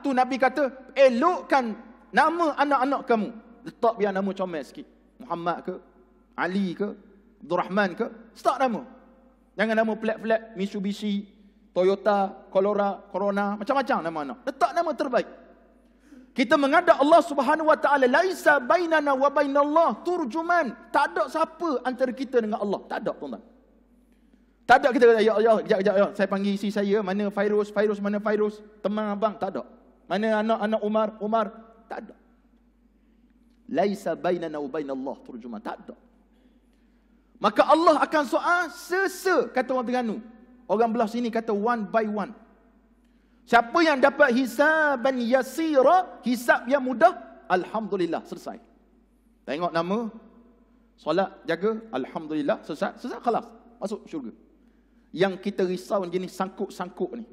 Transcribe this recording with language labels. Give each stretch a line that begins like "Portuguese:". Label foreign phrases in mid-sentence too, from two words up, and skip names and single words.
Malay: Tu Nabi kata, elokkan nama anak-anak kamu. Letak biar nama comel sikit. Muhammad ke, Ali ke, Abdul Rahman ke, start nama. Jangan nama flat-flat, Mitsubishi, Toyota, Corona, macam-macam nama anak. Letak nama terbaik. Kita menghadap Allah Subhanahu Wa Taala,
Arabic: ليس بيننا وبين الله ترجمان.
Malay: Tak ada siapa antara kita dengan Allah. Tak ada, tuan-tuan. Tak ada kita kata, ya Allah, kejap, saya panggil isi saya, mana Fairuz, mana Fairuz, teman abang, tak ada. Mana anak-anak Umar, tak ada.
Arabic: ليس بيننا وبين الله ترجمان,
Malay: tak ada. Maka Allah akan soal kata orang Terengganu. Orang belah sini kata
English: one by one.
Malay: Siapa yang dapat
Arabic: حسابا يسيرا,
Malay: hisab yang mudah, alhamdulillah, selesai. Tengok nama, solat, jaga, alhamdulillah, selesai, khalas, masuk syurga. Yang kita risau jenis sangkuk-sangkuk ni.